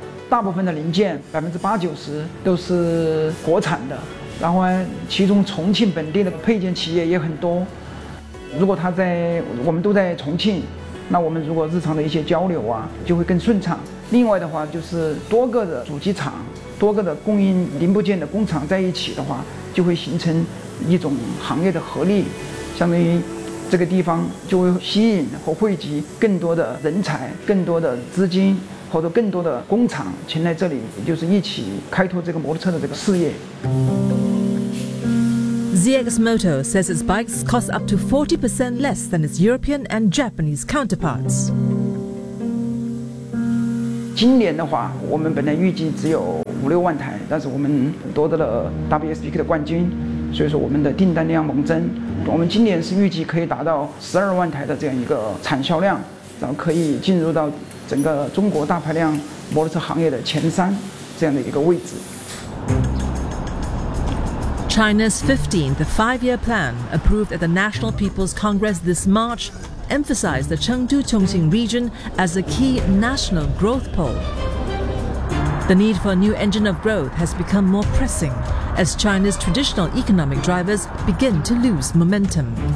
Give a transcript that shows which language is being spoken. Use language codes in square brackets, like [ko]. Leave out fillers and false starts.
[zh] 大部分的零件 80%-90%都是国产的 然后其中重庆本地的配件企业也很多 如果他在我们都在重庆 那我们如果日常的一些交流啊 就会更顺畅 另外的话就是多个的主机厂 多个的供应零部件的工厂在一起的话 就会形成一种行业的合力 相当于这个地方就会吸引和汇集更多的人才 更多的资金 [en] ZX Moto says its bikes cost up to 40% less than its European and Japanese counterparts. [zh] 今年的话，我们本来预计只有五六万台，但是我们夺得了 WSBK 的冠军，所以说我们的订单量猛增，我们今年是预计可以达到12万台的这样一个产销量，然后可以进入到整个中国大排量摩托车行业的前三这样的一个位置。 [en] China's 15th five-year plan, approved at the National People's Congress this March, emphasized the Chengdu-Chongqing region as a key national growth pole. The need for a new engine of growth has become more pressing as China's traditional economic drivers begin to lose momentum.